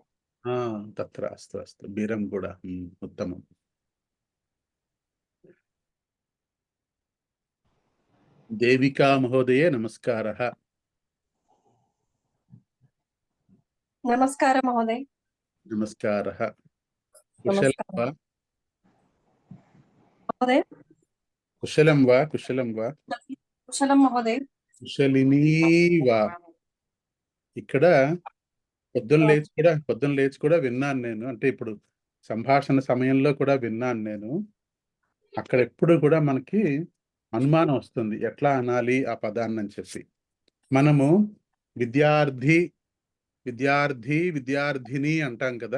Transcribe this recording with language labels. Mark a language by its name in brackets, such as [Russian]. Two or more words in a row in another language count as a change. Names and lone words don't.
[Sanskrit] तत्र अस्तु अस्तु बीरमगुड उत्तमम् देविका महोदये नमस्कारः नमस्कार महोदय नमस्कारः कुशलं वा महोदय कुशलं वा कुशलं वा कुशलं महोदय కుశలిని వా [Telugu] ఇక్కడ పొద్దున్న లేచి కూడా విన్నాను నేను అంటే ఇప్పుడు సంభాషణ సమయంలో కూడా విన్నాను నేను అక్కడ ఎప్పుడు కూడా మనకి అనుమానం వస్తుంది ఎట్లా అనాలి ఆ పదాన్ని అని చెప్పి మనము విద్యార్థి విద్యార్థిని అంటాం కదా